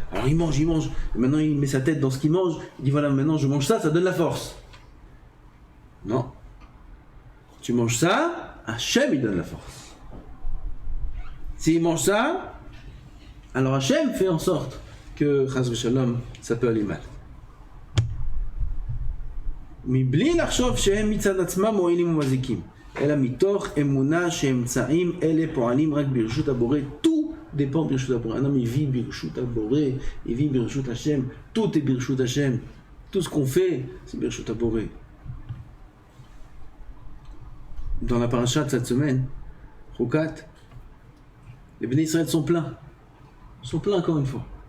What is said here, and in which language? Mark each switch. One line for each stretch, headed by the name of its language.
French: Alors il mange, maintenant il met sa tête dans ce qu'il mange, il dit voilà, maintenant je mange ça donne la force. Non. Tu manges ça, Hachem il donne la force. S'il mange ça, alors Hachem fait en sorte que, chas v'shalom, ça peut aller mal.
Hebrew: מבלי לחשוב שהם מצד עצמם מועילים ומזיקים, אלא מתוך אמונה שאמצעים אלה פועלים רק ברשות הבורא.
French: Tout dépend
Hebrew: ברשות הבורא.
French: Un homme il vit ברשות הבורא, il vit ברשות Hashem, tout est ברשות Hashem. Tout ce qu'on fait, c'est
Hebrew: ברשות הבורא.
French: Dans la paracha de cette semaine, Chokat, les Béné Israël sont pleins. Ils sont pleins encore une fois.